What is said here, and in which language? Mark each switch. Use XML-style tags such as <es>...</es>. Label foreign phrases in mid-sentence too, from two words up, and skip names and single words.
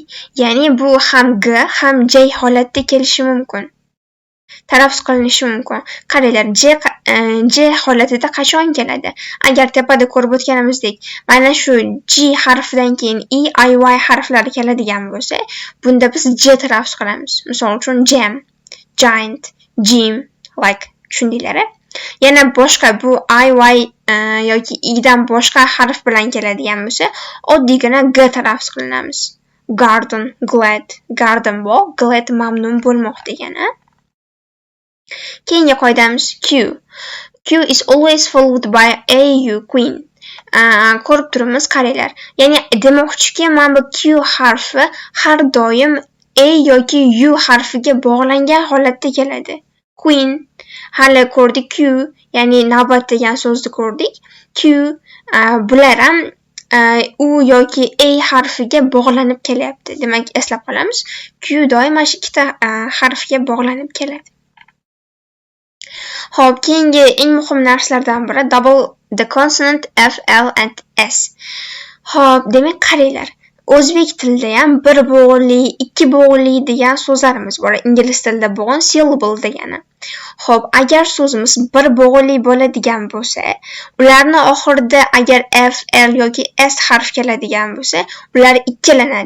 <uz>Ya'ni bu ham G ham J holatda kelishi mumkin. Talaffuz qilinishi mumkin. Qaranglar, J holatida qachon keladi? Agar tepada ko'rib o'tganimizdek, mana shu G harfidan keyin I, Y harflari keladigan bo'lsa, bunda biz J talaffuz qilamiz. Misol uchun jam,</uz> <en>giant, gym,</en> <uz>like tushundinglar? Yana boshqa bu Y yoki I dan boshqa harf bilan keladigan bo'lsa, oddiygina G talaffuz qilinamiz.</uz> <en>Garden, glad,</en> <uz>garden bog', glad mamnun bo'lmoq degani. Keyingi qoidamiz Q.</uz> <en>Q is always followed by AU, queen.</en> <uz>Ko'rib turibmiz, qaranglar. Ya'ni demoqchiki, mana bu Q harfi har doim A yoki U harfiga bog'langan holatda keladi. Queen, hali ko'rdik Q, ya'ni navbat degan so'zni ko'rdik. Q bular ham U yoki A harfiga bog'lanib kelyapti. Demak, eslab qolamiz. Q doim mana shu ikkita harfga bog'lanib keladi. Xo'p, keyingi eng muhim narsalardan biri</uz> <en>double the consonant F, L and S.</en> <uz>Xo'p, demak qaranglar. O'zbek tilida ham bir bo'g'inli, ikki bo'g'inli degan so'zlarimiz bor. Ingliz tilida bo'g'in syllable degani. Xo'p, agar so'zimiz bir bo'g'inli bo'ladigan bo'lsa, ularni oxirida agar F, L yoki S harf keladigan bo'lsa, ular ikkilanadi.</uz>